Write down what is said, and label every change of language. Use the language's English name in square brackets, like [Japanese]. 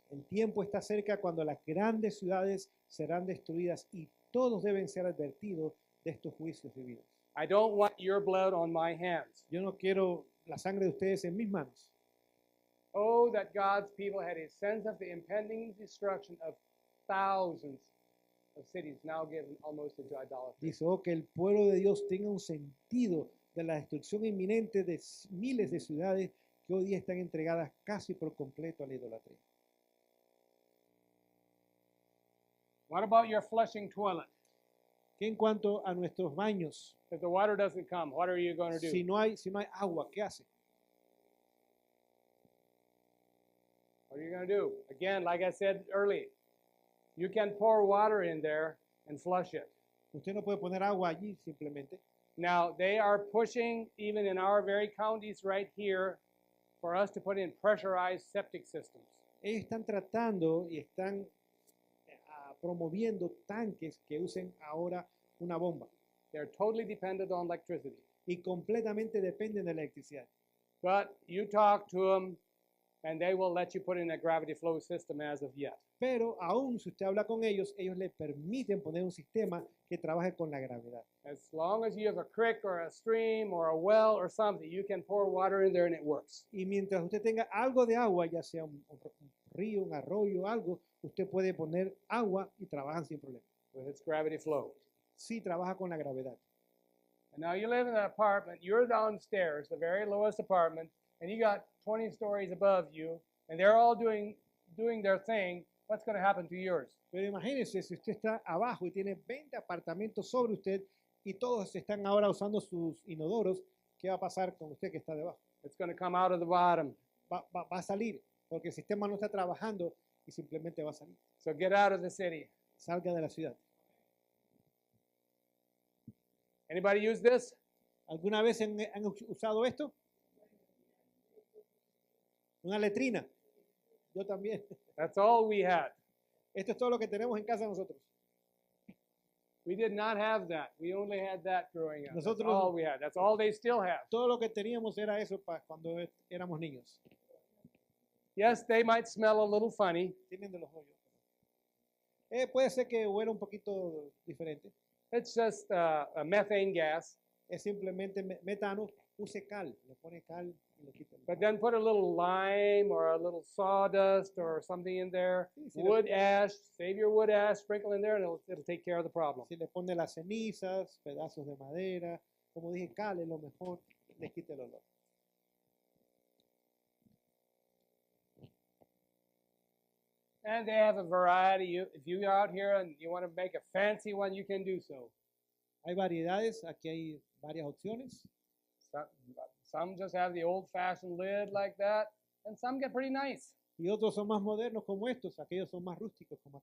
[Spanish] El tiempo está cerca cuando las grandes ciudades serán destruidas y todos deben ser advertidos de estos juicios divinos. [English] I don't want your blood on my hands. [Spanish] Yo no quiero la sangre de ustedes en mis manos. [English] Oh, that God's people had a sense of the impending destruction of thousands of cities now given almost into idolatry. [Spanish] Dice, que el pueblo de Dios tenga un sentido de la destrucción inminente de miles de ciudades que hoy día están entregadas casi por completo a la idolatría. [English] What about your flushing toilet? [Spanish] ¿Qué en cuanto a nuestros baños? [English] If the water doesn't come, what are you going to do? [Spanish] Si no hay agua, ¿qué hace? [English] What are you going to do? Again, like I said earlier, you can pour water in there and flush it. [Spanish] Usted no puede poner agua allí simplemente. [English] Now, they are pushing, even in our very counties right here, for us to put in pressurized septic systems. [Spanish] Ellos están tratando y están promoviendo tanques que usen ahora una bomba [English] They're totally dependent on electricity. [Spanish] y completamente dependen de la electricidad. [English] But you talk to them, and they will let you put in a gravity flow system as of yet. [Spanish] Pero aún si usted habla con ellos, ellos le permiten poner un sistema que trabaje con la gravedad. [English] As long as you have a creek or a stream or a well or something, you can pour water in there and it works. [Spanish] Y mientras usted tenga algo de agua, ya sea un río, un arroyo, algo, usted puede poner agua y trabajan sin problema. [English] With its gravity flow. [Spanish] Sí trabaja con la gravedad. [English] And now you live in an apartment, you're downstairs, the very lowest apartment, and you got 20 stories above you, and they're all doing their thing. What's going to happen to yours? [Spanish] Pero imagínese si usted está abajo y tiene 20 apartamentos sobre usted y todos están ahora usando sus inodoros, ¿qué va a pasar con usted que está debajo? [English] It's going to come out of the bottom. [Spanish] Va a salir, porque el sistema no está trabajando y simplemente va a salir. [English] So get out of the city. [Spanish] Salga de la ciudad. [English] Anybody use this? [Spanish] ¿Alguna vez han usado esto? Una letrina. Yo también. [English] That's all we had. [Spanish] Esto es todo lo que tenemos en casa nosotros. [English] We did not have that. We only had that growing up. That's [Spanish] Nosotros- [English] all we had. That's all they still have. [Spanish] Todo lo que teníamos era eso cuando éramos niños. [English] Yes, they might smell a little funny. [Spanish] Tienen de los hoyos. Puede ser que huela un poquito diferente. [English] It's just a methane gas. [Spanish] Es simplemente metano. Use cal. Le pone cal y le quita. [English] But then put a little lime or a little sawdust or something in there. [Spanish] Sí, sí, [English] Wood ash. Save your wood ash. Sprinkle in there, and it'll take care of the problem. [Spanish] Si le pone las cenizas, pedazos de madera, como dije, cal es lo mejor, le quita el olor. [English] And they have a variety. If you go out here and you want to make a fancy one, you can do so. [Spanish] Hay variedades, aquí hay varias opciones. [English] Some just have the old-fashioned lid like that, and some get pretty nice. [Spanish] Y otros son más modernos como estos, aquellos son más rústicos como